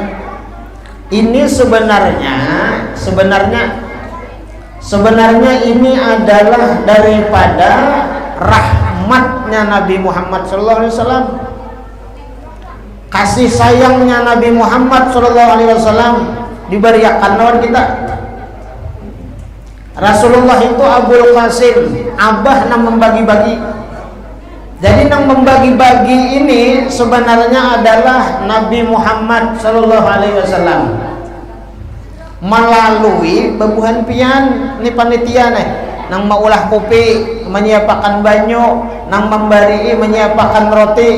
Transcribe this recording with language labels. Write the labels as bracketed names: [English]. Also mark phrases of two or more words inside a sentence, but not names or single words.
[Banjar] Ini sebenarnya ini adalah daripada rahmatnya Nabi Muhammad SAW, kasih sayangnya Nabi Muhammad SAW diberikan lawan kita. Rasulullah itu Abul Qasim, abah nang membagi-bagi. Jadi nang membagi-bagi ini sebenarnya adalah Nabi Muhammad SAW melalui bebuhan pian ni panitia nang maulah kopi, menyiapkan banyu, nang memberi menyiapkan roti.